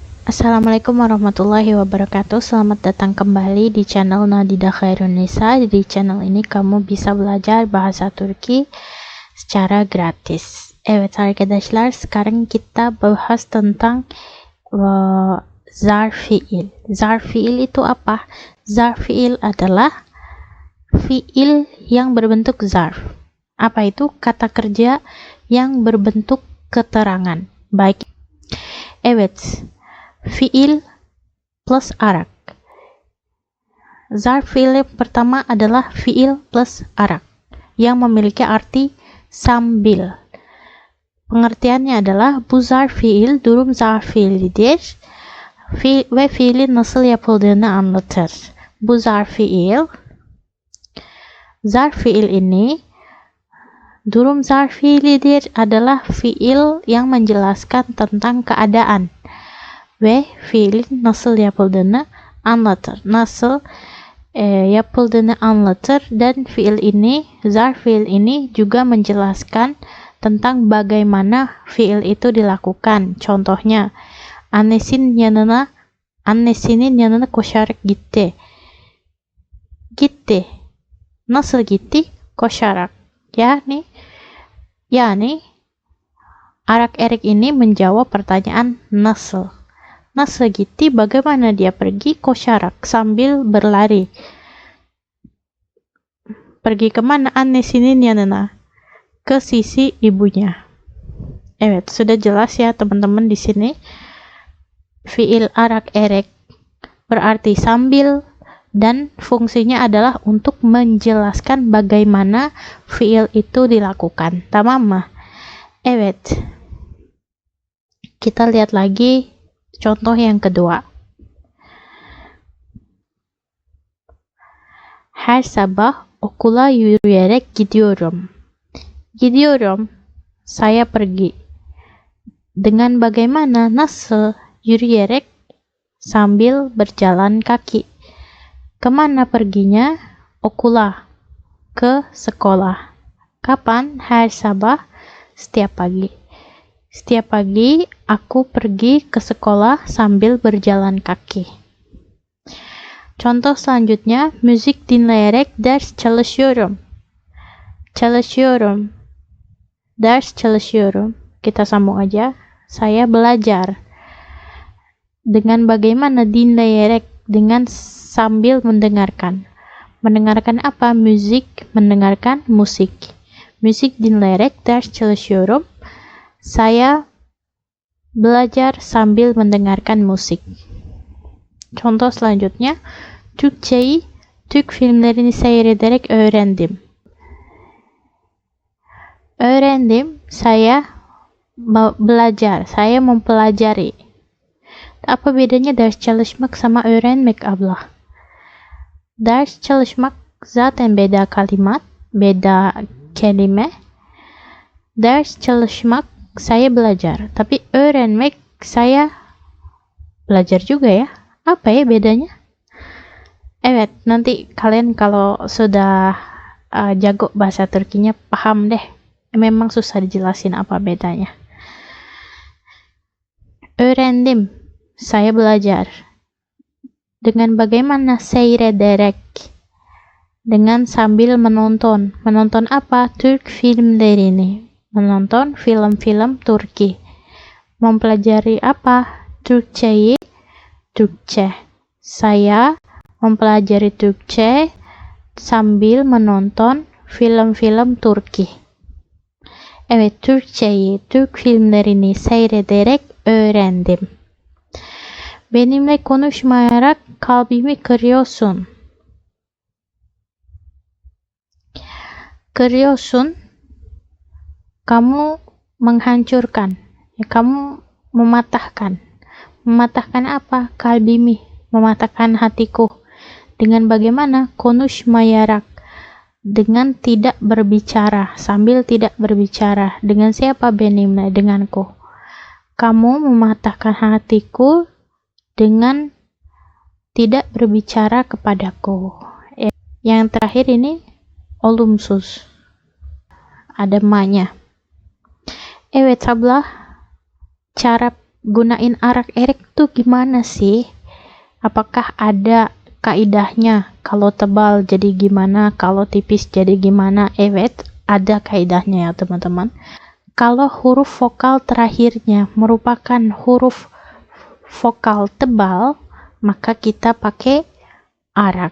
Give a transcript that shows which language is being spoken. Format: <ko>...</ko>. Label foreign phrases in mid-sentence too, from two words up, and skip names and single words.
<ar>السلام عليكم ورحمة الله وبركاته.</ar> <id>Selamat datang kembali di channel Nadida Khairunisa. Di channel ini kamu bisa belajar bahasa Turki secara gratis.</id> <tr>Evet arkadaşlar,</tr> <id>sekarang kita bahas tentang</id> <tr>zarf fiil. Zarf fiil</tr> <id>itu apa?</id> <tr>Zarf fiil</tr> <id>adalah fiil yang berbentuk zarf. Apa itu? Kata kerja yang berbentuk keterangan. Baik.</id> <tr>Evet. Fiil plus arak. Zarf fiil</tr> <id>yang pertama adalah</id> <tr>fiil plus arak</tr> <id>yang memiliki arti sambil. Pengertiannya adalah</id> <tr>bu zarf fiil durum zarf fiilidir ve fiilin nasıl yapıldığını anlatır. Bu zarf fiil</tr> <id>ini</id> <tr>durum zarf fiilidir</tr> <id>adalah fiil yang menjelaskan tentang keadaan.</id> <tr>Ve fiilin nasıl yapıldığını anlatır. Nasıl yapıldığını anlatır</tr> <id>dan</id> <tr>zarf fiil</tr> <id>ini juga menjelaskan tentang bagaimana fiil itu dilakukan. Contohnya,</id> <tr>annesinin yanına koşarak gitti. Gitti. Nasıl gitti? Koşarak.</tr> <id>Yani arak-erik ini menjawab pertanyaan nasıl.</id> <tr>Nasıl gitti?</tr> <id>Bagaimana dia pergi? Koşarak, sambil berlari. Pergi kemana?</id> <tr>Annesinin yanına.</tr> <id>Ke sisi ibunya. Evet, sudah jelas ya teman-teman di sini.</id> <tr>Fiil arak-erek</tr> <id>berarti sambil dan fungsinya adalah untuk menjelaskan bagaimana fiil itu dilakukan.</id> <tr>Tamam mı? Evet.</tr> <id>Kita lihat lagi contoh yang kedua.</id> <tr>Her sabah okula yürüyerek gidiyorum. Gidiyorum,</tr> <id>saya pergi. Dengan bagaimana?</id> <tr>Nasıl? Yürüyerek,</tr> <id>sambil berjalan kaki. Kemana perginya? Okula, ke sekolah. Kapan?</id> <tr>Her sabah,</tr> <id>setiap pagi. Setiap pagi aku pergi ke sekolah sambil berjalan kaki. Contoh selanjutnya,</id> <tr>müzik dinleyerek ders çalışıyorum. Çalışıyorum. Ders çalışıyorum.</tr> <id>Kita sambung aja. Saya belajar. Dengan bagaimana? Dinleyerek, dengan sambil mendengarkan. Mendengarkan apa? Müzik, mendengarkan musik.</id> <tr>Müzik dinleyerek ders çalışıyorum.</tr> <id>Saya belajar sambil mendengarkan musik. Contoh selanjutnya,</id> <tr>Türkçeyi Türk filmlerini seyrederek öğrendim. Öğrendim,</tr> <id>saya belajar, saya mempelajari. Apa bedanya</id> <tr>ders çalışmak</tr> <id>sama</id> <tr>öğrenmek abla? Ders çalışmak zaten</tr> <id>beda kalimat, beda kelime.</id> <tr>Ders çalışmak</tr> <id>saya belajar, tapi öğrenmek saya belajar juga ya. Apa ya bedanya? Evet, nanti kalian kalau sudah jago bahasa Turkinya paham deh. Memang susah dijelasin apa bedanya. Öğrendim, saya belajar. Dengan bagaimana? Seyrederek. Dengan sambil menonton. Menonton apa?</id> <tr>Türk filmlerini.</tr> <id>Menonton film-film Turki. Mempelajari apa?</id> <tr>Türkçeyi. Türkçe.</tr> <id>Saya mempelajari Türkçe sambil menonton film-film Turki.</id> <tr>Evet, Türkçeyi, Türk filmlerini seyrederek öğrendim. Benimle konuşmayarak kalbimi kırıyorsun. Kırıyorsun.</tr> <id>Kamu menghancurkan. Kamu mematahkan. Mematahkan apa? Kalbimi. Mematahkan hatiku. Dengan bagaimana?</id> <tr>Konuşmayarak.</tr> <id>Dengan tidak berbicara. Sambil tidak berbicara. Dengan siapa? Benimle. Denganku. Kamu mematahkan hatiku dengan tidak berbicara kepadaku. Yang terakhir ini olumsuz. Ada ma-nya.</id> <tr>Evet abla,</tr> <id>cara gunain arak-erek tuh gimana sih? Apakah ada kaidahnya? Kalau tebal jadi gimana? Kalau tipis jadi gimana? Evet, ada kaidahnya ya teman-teman. Kalau huruf vokal terakhirnya merupakan huruf vokal tebal, maka kita pakai arak.</id>